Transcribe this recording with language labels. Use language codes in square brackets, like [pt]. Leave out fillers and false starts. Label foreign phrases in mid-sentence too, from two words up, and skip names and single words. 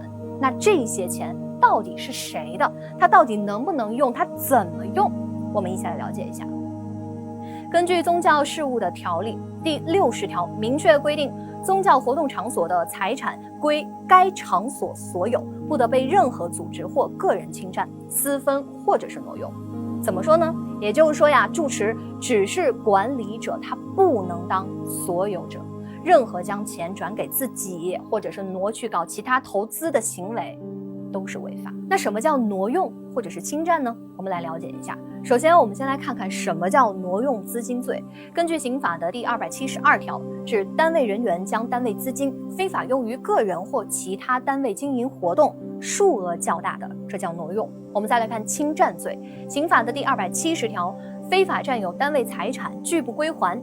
[zh] 那這些錢到底是誰的？他到底能不能用？他怎麼用？我們一起來了解一下。根據宗教事務的條例第60條明確規定，宗教活動場所的財產歸該場所所有，不得被任何組織或個人侵占、私分或者是挪用。怎麼說呢？也就是說住持只是管理者，他不能當所有者。任何將錢轉給自己，或者是挪去搞其他投資的行為，都是違法。那什麼叫挪用或者是侵占呢？我們來了解一下。首先，我們先來看看什麼叫挪用資金罪。根據刑法的第272條，指單位人員將單位資金非法用於個人或其他單位經營活動，數額較大的，這叫挪用。我們再來看侵占罪。刑法的第270條，非法占有單位財產，拒不歸還。